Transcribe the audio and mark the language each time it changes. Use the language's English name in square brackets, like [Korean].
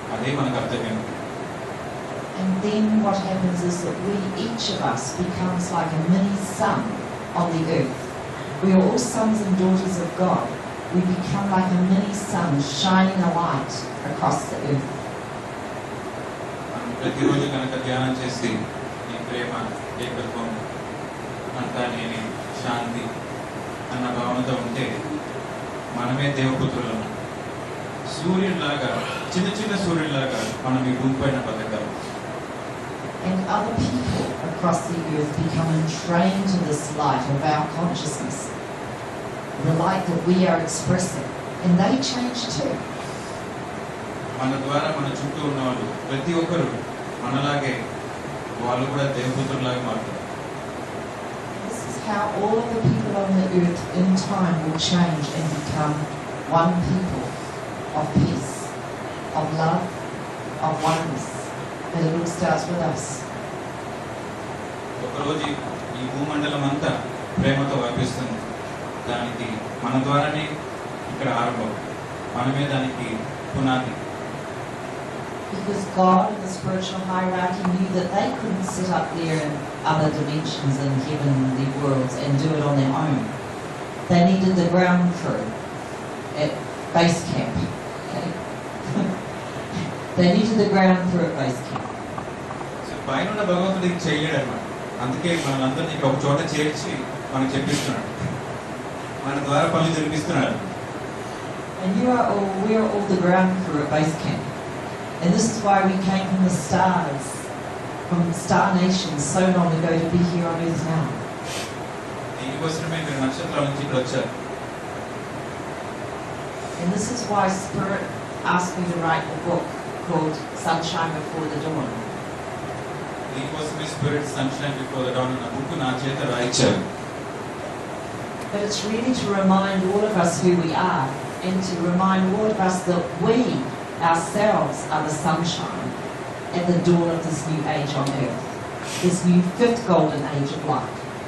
[Telugu] అదే మన కర్తవ్యం. [English] And then what happens is that we, each of us, becomes like a mini sun on the earth. We are all sons and daughters of God. We become like a mini sun shining a light across the earth. [Telugu] మనం ప్రతిరోజు కనుక ధ్యానం చేసి ఈ ప్రేమ, ఏకత్వం, అంతా నేనే, శాంతి అన్న భావనతో ఉంటే మనమే దేవపుత్రులము. సూర్యుడిలాగా చిన్న చిన్న సూర్యుడిలాగా మనం ఈ భూమి పైన బతకాలి. [English] And other people across the earth become entrained to this light of our consciousness, the light that we are expressing, and they change too. [Telugu] మన ద్వారా మన చుట్టూ ఉన్న వాళ్ళు ప్రతి ఒక్కరు మనలాగే వాళ్ళు కూడా దేవదూతలాగా మారుతారు. [English] This is how all of the people on the earth in time will change and become one people of peace, of love, of oneness. And it all starts with us. [Telugu] ఒకరోజు ఈ భూమండలం అంతా ప్రేమతో వ్యాపిస్తుంది. దానికి మన ద్వారానే ఇక్కడ ఆరంభం, మనమే దానికి పునాది. [English] Because God in the spiritual hierarchy knew that they couldn't sit up there in other dimensions in heavenly worlds and do it on their own. They needed the ground crew at base camp. Okay? They needed the ground crew at base camp. [Telugu] So పైన ఉన్న భగవంతుడు ఇది చేయలేడు అన్నమాట. అందుకే మనందరినీ ఇక్కడ ఒక చోట చేర్చి మనకు చెప్పిస్తున్నాడు, మన ద్వారా పనులు జరిపిస్తున్నాడు. [English] And we are all the ground crew at base camp. And this is why we came from the stars, from star nations so long ago to be here on earth now. [Telugu] దీనికోసమే మీరు నక్షత్రాల నుంచి ఇక్కడ వచ్చారు. [English] And this is why Spirit asked me to write a book called Sunshine Before the Dawn. [Telugu] దీనికోసమే spirit sunshine before the down అన్న book నా చేత రాయించారు. [English] But it's really to remind all of us who we are, and to remind all of us that we ourselves are the sunshine at the dawn of this new age on earth, this new fifth golden age of light.